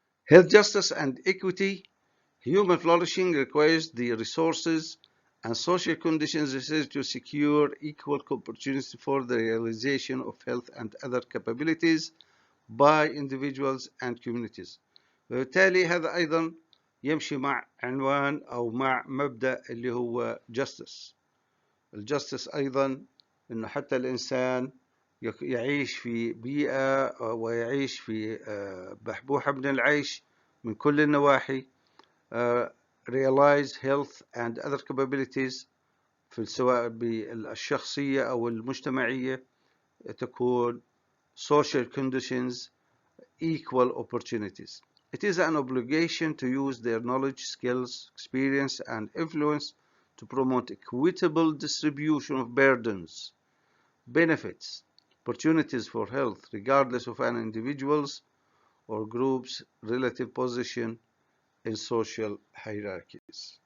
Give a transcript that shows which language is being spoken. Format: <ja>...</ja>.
<en>Health justice and equity. Human flourishing requires the resources and social conditions necessary to secure equal opportunity for the realization of health and other capabilities by individuals and communities.</en> <ar>وبالتالي هذا أيضا يمشي مع عنوان أو مع مبدأ اللي هو justice. الجاستس أيضا أنه حتى الإنسان يعيش في بيئة ويعيش في بحبوحة من العيش من كل النواحي.</ar> <en>realize health and other capabilities</en> <ar>في سواء بالشخصية أو المجتمعية تكون</ar> <en>social conditions, equal opportunities. It is an obligation to use their knowledge, skills, experience, and influence to promote equitable distribution of burdens, benefits, opportunities for health, regardless of an individual's or group's relative position in social hierarchies.</en>